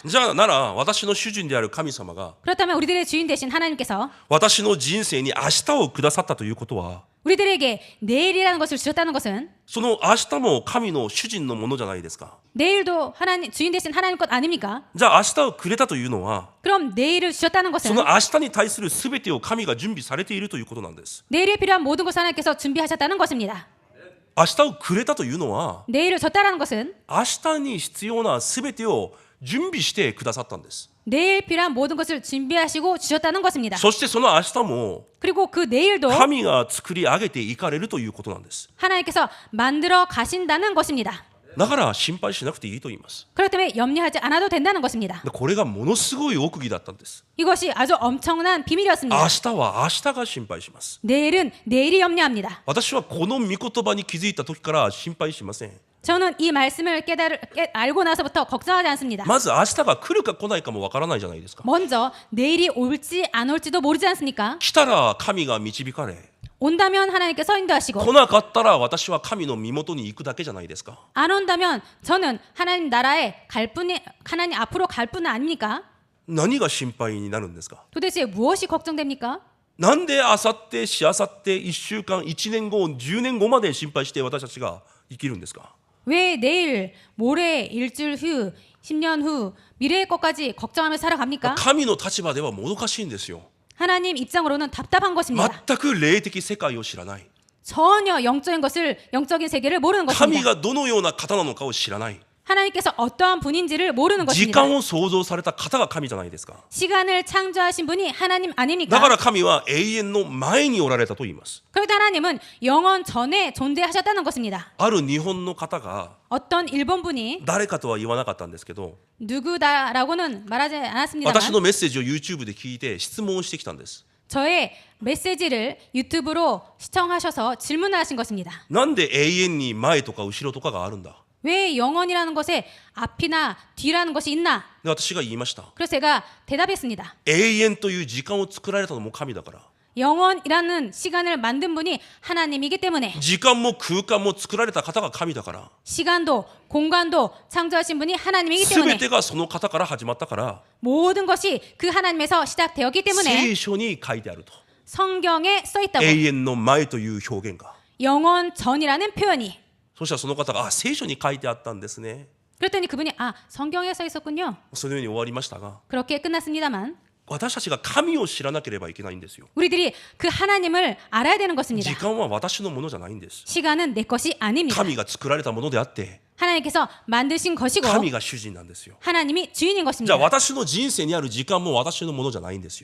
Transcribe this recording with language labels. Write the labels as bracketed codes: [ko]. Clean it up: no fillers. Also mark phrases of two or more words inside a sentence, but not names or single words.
[ja] じゃあなら私の主人である神様が [ko] 그렇다면 우리들의 주인 되신 하나님께서 [ja] 私の人生に明日をくださったということは、 [ko] 우리들에게 내일이라는 것을 주셨다는 것은 [ja] その明日も神の主人のものじゃないですか。 [ko] 내일도 하나님 주인 되신 하나님 것 아닙니까? [ja] じゃあ明日をくれたというのは、 [ko] 그럼 내일을 주셨다는 [ja] そ [ko] 것은 [ja] の明日に対する全てを神が準備されているということなんです。 [ko] 내일에 필요한 모든 것을 하나님께서 준비하셨다는 것입니다. [ja] 明日をくれたというのは、 [ko] 내일을 줬다라는 것은 [ja] 明日に必要な全てを準備してくださったんです。 [ko] 내일 필요한 모든 것을 준비하시고 주셨다는 것입니다. [ja] そしてその明日も [ko] 그리고 그 내일도 [ja] 神が作り上げていかれるということなんです。 [ko] 하나님께서 만들어 가신다는 것입니다. [ja] だから心配しなくていいと言います。 [ko] 그렇기 때문에 염려하지 않아도 된다는 것입니다. [ja] これがものすごい奥義だったんです。 [ko] 이것이 아주 엄청난 비밀이었습니다. [ja] 明日は明日が心配します。 [ko] 내일은 내일이 염려합니다. [ja] 私はこの御言葉に気づいた時から心配しません。 [ko] 저는 이 말씀을 알고 나서부터 걱정하지 않습니다. [ja] まず明日が来るか来ないかもわからないじゃないですか。 [ko] 먼저 내일이 올지 안 올지도 모르지 않습니까? [ja] 来たら神が導かれ、 [ko] 온다면 하나님께서 인도하시고 [ja] 来なかったら私は神の身元に行くだけじゃないですか。 [ko] 안 온다면 저는 하나님 나라에 갈 뿐이 하나님 앞으로 갈 뿐 아닙니까? [ja] 何が心配になるんですか。 [ko] 도대체 무엇이 걱정됩니까? [ja] なんであさってしあさって1週間1年後10年後まで心配して私たちが生きるんですか。 [ko] 왜 내일, 모레, 일주일 후, 10년 후 미래의 것까지 걱정하며 살아갑니까? [ja] 神の立場ではもどかしいんですよ。 [ko] 하나님 입장으로는 답답한 것입니다. [ja] 全く霊的世界を知らない。 [ko] 전혀 영적인 세계를 모르는 [ja] 神 [ko] 것입니다. [ja] がどのような方なのかを知らない。 [ko] 하나님께서 어떠한 분인지를 모르는 [ja] 時 [ko] 것입니다. [ja] 間を創造された方が神じゃないですか。 [ko] 시간을 창조하신 분이 하나님 [ja] だか [ko] 아닙니까? [ja] ら神は永遠の前におられたと言います。 [ko] 그런데 하나님은 영원 전에 존재하셨다는 것입니다. [ja] ある日本の方が [ko] 어떤 일본 분이 [ja] 誰かとは言わなかったんですけど、 [ko] 누구다라고는 말하지 [ja] 私 [ko] 않았습니다만 [ja] のメッセージを YouTube で聞いて質問をしてきたんです。 [ko] 저의 메시지를 유튜브로 시청하셔서 질문을 하신 것입니다. [ja] なんで永遠に前とか後ろとかがあるんだ。 [ko] 왜 영원이라는 것에 앞이나 뒤라는 것이 있나? [ja] で私が言いました。 [ko] 그래서 제가 대답했습니다. [ja] 永遠という時間を作られたのも神だから。 [ko] 영원이라는 시간을 만든 분이 하나님이기 때문에 [ja] 時間も空間も作られた方が神だから。 [ko] 시간도 공간도 창조하신 분이 하나님이기 [ja] す [ko] 때문에 [ja] べてがその方から始まったから、 [ko] 모든 것이 그 하나님에서 시작되었기 때문에 [ja] 聖書に書いてあると。 [ko] 성경에 써 있다고 [ja] 永遠の前という表現が。 [ko] 영원 전이라는 표현이 [ja] そしたらその方が、あ、聖書に書いてあったんですね。 [ko] 그랬더니 그분이 아 성경에 써 있었군요. [ja] そのように終わりましたが、 [ko] 그렇게 끝났습니다만 [ja] 私たちが神を知らなければいけないんですよ。 [ko] 우리들이 그 하나님을 알아야 되는 [ja] 時 [ko] 것입니다. [ja] 間は私のものじゃないんです。 [ko] 시간은 내 것이 아닙니다. [ja] 神が作られたものであって、 [ko] 하나님께서 만드신 것이고 [ja] 神が主人なんですよ。 [ko] 하나님이 주인인 [ja] じゃ [ko] 것입니다. [ja] あ私の人生にある時間も私のものじゃないんですよ。